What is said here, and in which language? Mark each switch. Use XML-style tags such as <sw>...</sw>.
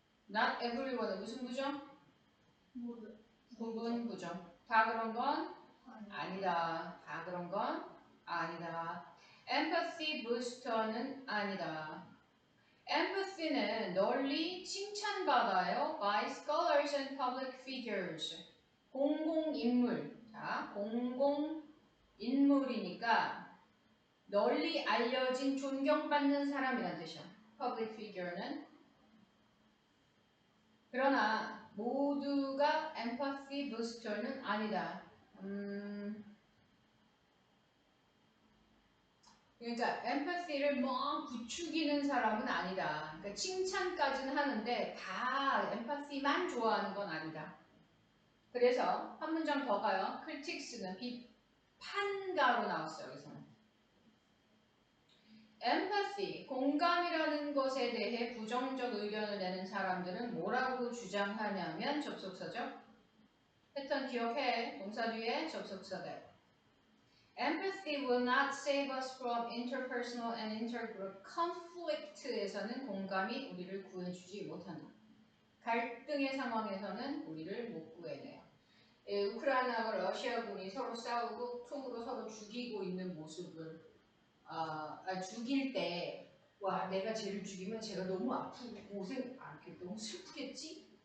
<en>not everyone</en> <ko>은 무슨 부정? 모두. 부분 부정. 다 그런 건 아니다. 다 그런 건 아니다. empathy booster는 아니다. empathy는 널리 칭찬받아요.</ko> <en>by scholars and public figures.</en> <ko>공공인물. 자, 공공인물이니까 널리 알려진 존경받는 사람이란 뜻이야.</ko> <en>public figure는.</en> <ko>그러나 모두가 empathy booster는 아니다. 그러니까 empathy를 막 부추기는 사람은 아니다. 그러니까 칭찬까지는 하는데 다 empathy만 좋아하는 건 아니다. 그래서 한 문장 더 가요. critics는 비판가로 나왔어요. 여기서는. empathy, 공감이라는 것에 대해 부정적 의견을 내는 사람들은 뭐라고 주장하냐면 접속사죠. 패턴 기억해. 동사 뒤에 접속사다.</ko> <en>Empathy will not save us from interpersonal and intergroup conflict에서는</en> <ko>공감이 우리를 구해주지 못한다. 갈등의 상황에서는 우리를 못 구해내요. 우크라이나와 러시아군이 서로 싸우고 총으로 서로 죽이고 있는 모습을 죽일 때 와 내가 쟤를 죽이면 쟤가 너무 아프고 고생 너무 슬프겠지?</ko>